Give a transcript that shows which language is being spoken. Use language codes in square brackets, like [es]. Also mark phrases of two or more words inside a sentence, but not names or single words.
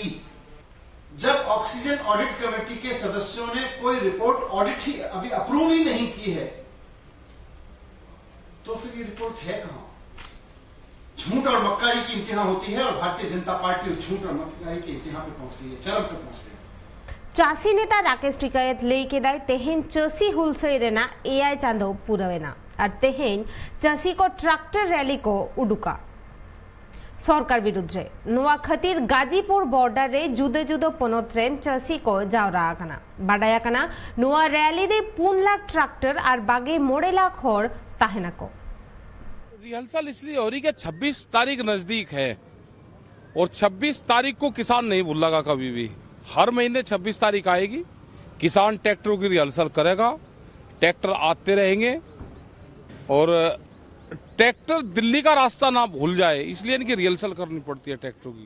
[hi] जब [en] oxygen audit committee [hi] के सदस्यों ने कोई [en] report audit [hi] ही अभी अप्रूव ही नहीं की है, तो फिर ये रिपोर्ट है कहां? झूठ और मक्कारी की इंतहा होती है, और भारतीय जनता पार्टी उस झूठ और मक्कारी के इंतहा पे पहुंच गई है, चरम पे पहुंच गई है। [sat] चासी नेता राकेश टिकायत लई केदाय तेहेन चसी हुलसई रेना एआई चांदो पुरवेना और तेहेन चसी को [en] tractor rally [sat] को उडुका [hi] सरकार विरुद्ध [sat] नुआ खतीर गाजीपुर बॉर्डर रे जुदे जुदो पनोत्रेन चसी को जावरा आकना बाडाया कना नुआ रैली रे 3 लाख ट्रैक्टर और बागे 9 लाख होर ताहेना को। [hi] रिहर्सल इसलिए हो रही कि 26 तारीख नजदीक है और 26 तारीख को किसान नहीं भूलेगा कभी भी। हर महीने 26 तारीख आएगी, किसान ट्रैक्टरों की रिहर्सल करेगा, ट्रैक्टर आते रहेंगे और ट्रैक्टर दिल्ली का रास्ता ना भूल जाए, इसलिए इनकी रिहर्सल करनी पड़ती है ट्रैक्टरों की।